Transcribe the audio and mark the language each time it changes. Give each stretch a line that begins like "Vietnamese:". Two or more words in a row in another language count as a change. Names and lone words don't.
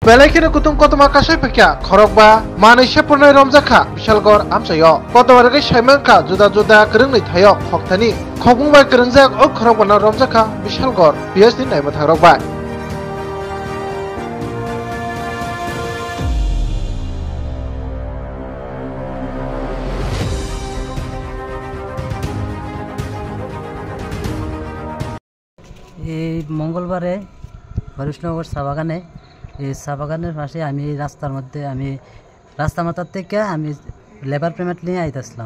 Kok Borok: Belekini kutung kotoma kasai pekya khorokba manisya purnai romjaka Bishalgor amsayo kotomargai saimangka juda kerengni thayok khoktani khokmungbai kerengjak o khorokbana romjaka Bishalgor PSD naiba thagrokbai
Bangla: এই মঙ্গলবারে হরিশনগর চা বাগানে এই চা বাগানের পাশে আমি রাস্তা মাথার থেকে আমি
English: labour payment
Bangla: নিয়ে আইতেছিলাম।